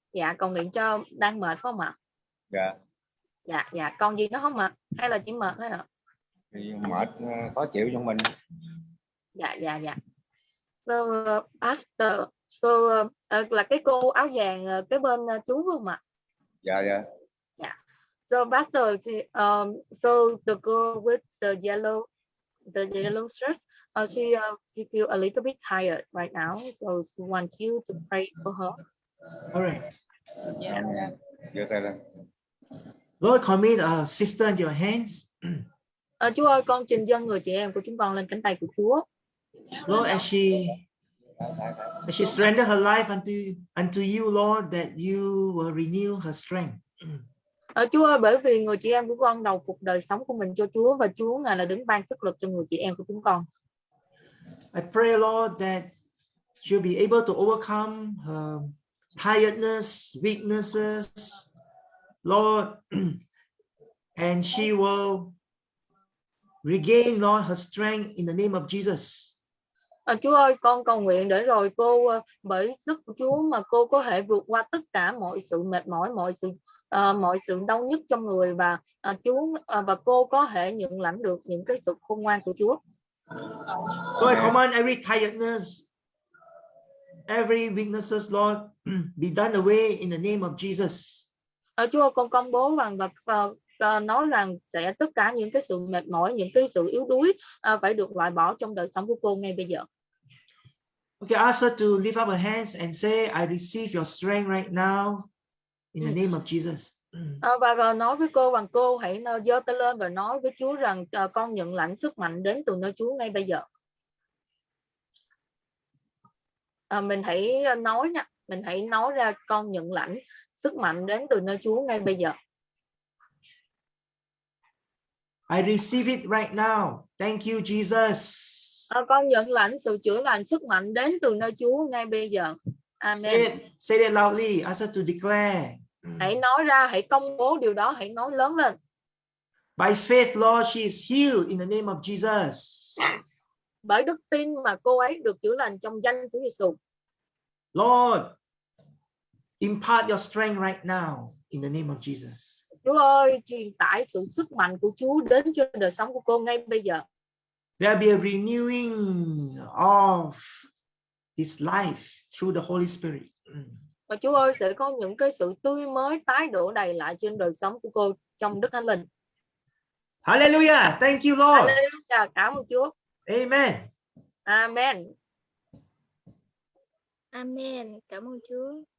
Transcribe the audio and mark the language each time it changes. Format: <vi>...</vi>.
<vi>Dạ, cầu nguyện cho đang mệt phải không ạ? Dạ. Dạ, còn gì nữa không ạ? Hay là chỉ mệt thôi ạ? Thì mệt, khó chịu trong mình. Dạ.</vi> <en>So, Pastor,</en> <vi>là cái cô áo vàng cái bên chú phải không ạ? Dạ.</vi> <en>So Pastor, so the girl with the yellow shirt, she feel a little bit tired right now, so she wants you to pray for her. All right.</en> <vi>Giơ tay lên.</vi> <en>Lord, commit our sister in your hands.</en> <vi>Chúa ơi, con trình dâng người chị em của chúng con lên cánh tay của Chúa.</vi> <en>Lord, as she And she surrendered her life unto you, Lord, that you will renew her strength.</en> <vi>Chúa ơi, bởi vì người chị em của con đầu phục đời sống của mình cho Chúa, và Chúa Ngài là đứng ban sức lực cho người chị em của chúng con.</vi> <en>I pray, Lord, that she'll be able to overcome her tiredness, weaknesses, Lord, and she will regain, Lord, her strength in the name of Jesus.</en> <vi>Chúa ơi, con cầu nguyện để rồi cô bởi sức của Chúa mà cô có thể vượt qua tất cả mọi sự mệt mỏi, mọi sự đau nhức trong người, và Chúa và cô có thể nhận lãnh được những cái sự khôn ngoan của Chúa.</vi> <en>So I command every tiredness, every weaknesses, Lord, be done away in the name of Jesus.</en> <vi>Chúa ơi, con công bố rằng và nói rằng sẽ tất cả những cái sự mệt mỏi, những cái sự yếu đuối phải được loại bỏ trong đời sống của cô ngay bây giờ.</vi> <en>Okay, ask her to lift up her hands and say, I receive your strength right now in the name of Jesus.</en> <vi>Và nói với cô rằng cô hãy giơ tay lên và nói với Chúa rằng con nhận lãnh sức mạnh đến từ nơi Chúa ngay bây giờ. Mình hãy nói nha, mình hãy nói ra con nhận lãnh sức mạnh đến từ nơi Chúa ngay bây giờ.</vi> <en>I receive it right now. Thank you, Jesus.</en> <vi>Con nhận lãnh sự chữa lành sức mạnh đến từ nơi Chúa ngay bây giờ. Amen.</vi> <en>Say it loudly. Ask her to declare.</en> <vi>Hãy nói ra, hãy công bố điều đó, hãy nói lớn lên.</vi> <en>By faith, Lord, she is healed in the name of Jesus.</en> <vi>Bởi đức tin mà cô ấy được chữa lành trong danh Chúa Giêsu.</vi> <en>Lord, impart your strength right now in the name of Jesus.</en> <vi>Chúa ơi, truyền tải sự sức mạnh của Chúa đến cho đời sống của cô ngay bây giờ.</vi> <en>There'll be a renewing of his life through the Holy Spirit.</en> <vi>Và Chúa ơi, sẽ có những cái sự tươi mới tái đổ đầy lại trên đời sống của cô trong Đức Thánh Linh.</vi> <en>Hallelujah. Thank you, Lord.</en> <vi>Hallelujah. Cảm ơn Chúa. Amen. Amen. Amen. Cảm ơn Chúa.</vi>